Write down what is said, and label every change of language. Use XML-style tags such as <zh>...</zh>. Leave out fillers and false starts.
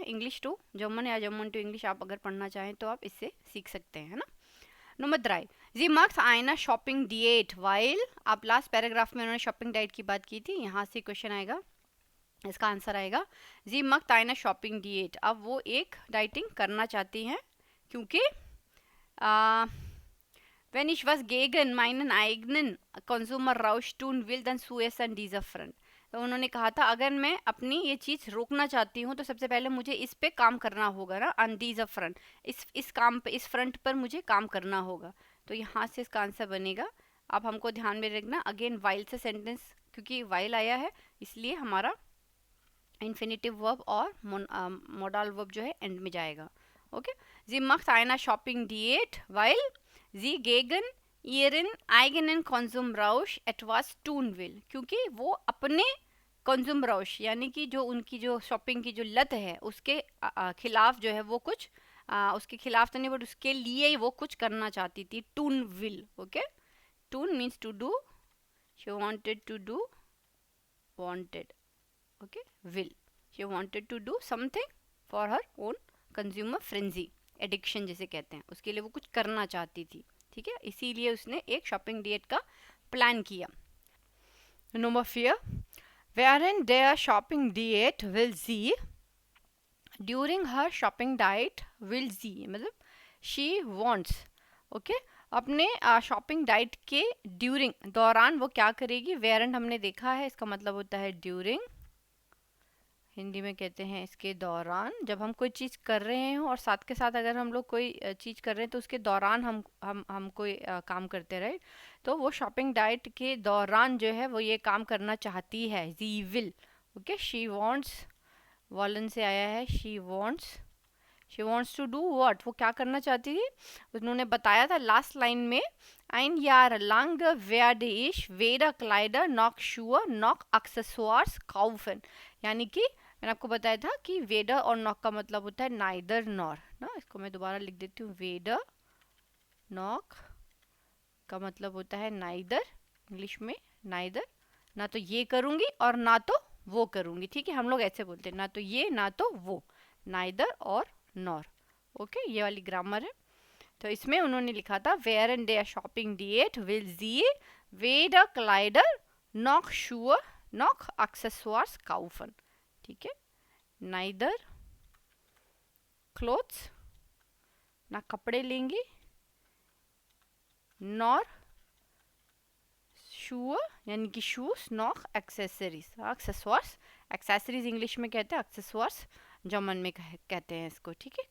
<hi>English to German या German to English आप अगर पढ़ना चाहें तो आप इससे सीख सकते हैं, है ना। नंबर 3, जी मार्क्स आइना शॉपिंग डिएट वाइल। आप लास्ट पैराग्राफ में उन्होंने शॉपिंग डाइट की बात की थी, यहाँ से क्वेश्चन आएगा, इसका आंसर आएगा जी मक्त आइना शॉपिंग डिएट। अब वो एक डाइटिंग करना चाहती हैं क्योंकि</hi> <de>wenn ich was gegen meinen eigenen Konsumerrausch tun will, dann zuerst an dieser Front।</de> <hi>तो उन्होंने कहा था अगर मैं अपनी ये चीज़ रोकना चाहती हूँ तो सबसे पहले मुझे इस पे काम करना होगा ना, ऑन दीज फ्रंट, इस काम पे, इस फ्रंट पर मुझे काम करना होगा। तो यहाँ से इसका आंसर बनेगा। आप हमको ध्यान में रखना, अगेन वाइल से सेंटेंस, क्योंकि वाइल आया है इसलिए हमारा इन्फिनिटिव वर्ब और मोडाल वर्ब जो है एंड में जाएगा।</hi> <de>ओके, जी macht eine Shopping Diät, weil sie gegen ihren eigenen Konsumrausch etwas tun will।</de> <hi>क्योंकि वो अपने कंज्यूम रौश यानी कि जो उनकी जो शॉपिंग की जो लत है उसके खिलाफ जो है वो कुछ उसके खिलाफ तो नहीं बट उसके लिए वो कुछ करना चाहती थी। Twin will, okay, twin means to do, she wanted to do, wanted, okay, will,</hi> <en>she wanted to do something for her own consumer frenzy,</en> <hi>addiction जिसे कहते हैं, उसके लिए वो कुछ करना चाहती थी, ठीक है। इसीलिए उसने एक शॉपिंग डिएट का प्लान किया। Number 4,</hi> <de>während der shopping diet will sie,</de> <en>during her shopping diet will sie</en> <hi>मतलब</hi> <en>she wants,</en> <hi>ओके, अपने शॉपिंग डाइट के ड्यूरिंग दौरान वो क्या करेगी। वेरेंट हमने देखा है, इसका मतलब होता है ड्यूरिंग, हिंदी में कहते हैं इसके दौरान। जब हम कोई चीज़ कर रहे हो और साथ के साथ अगर हम लोग कोई चीज़ कर रहे हैं तो उसके दौरान हम कोई काम करते रहे, तो वो शॉपिंग डाइट के दौरान जो है वो ये काम करना चाहती है। जी विल, ओके, शी वांट्स, वॉलन से आया है, she wants to do what, वो क्या करना चाहती थी। उन्होंने बताया था लास्ट लाइन में,</hi> <de>ein Jahr lang werde ich weder Kleider noch Schuhe noch Accessoires kaufen।</de> <hi>यानी कि मैंने आपको बताया था कि वेडर और नॉक का मतलब होता है नाइदर नॉर ना। इसको मैं दोबारा लिख देती हूँ, वेडर नॉक का मतलब होता है नाइदर, इंग्लिश में नाइदर, ना तो ये करूँगी और ना तो वो करूँगी, ठीक है। हम लोग ऐसे बोलते हैं, ना तो ये ना तो वो, नाइदर और नॉर, ओके, ये वाली ग्रामर है। तो इसमें उन्होंने लिखा था</hi> <de>während der Shopping Diät will sie weder Kleider noch Schuhe noch Accessoires kaufen, ठीक है।</de> <en>neither clothes,</en> <hi>ना कपड़े लेंगी,</hi> <en>nor shoe</en> <hi>यानी कि shoes, knock accessories, accessories, accessories English में कहते हैं, एक्सेसरीज जर्मन में कहते हैं इसको, ठीक है।</hi>